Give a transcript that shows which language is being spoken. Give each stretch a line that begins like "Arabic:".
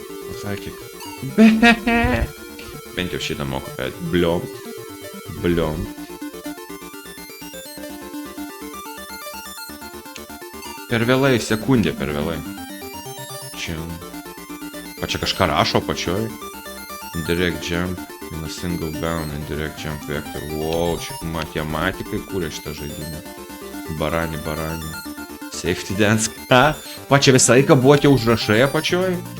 Lithuanian: Pasakyk. Bent jau šitą moku perėti. Bliom. Per vėlai, sekundė per vėlai. Čia kažką rašo pačioj.
English: Indirect jump in a single bound, indirect jump vector.
Lithuanian: Wow, čia matematikai kūrė šitą žaidimą. Barani. Safety dance. Čia visą laiką buvo tie užrašai apačioj?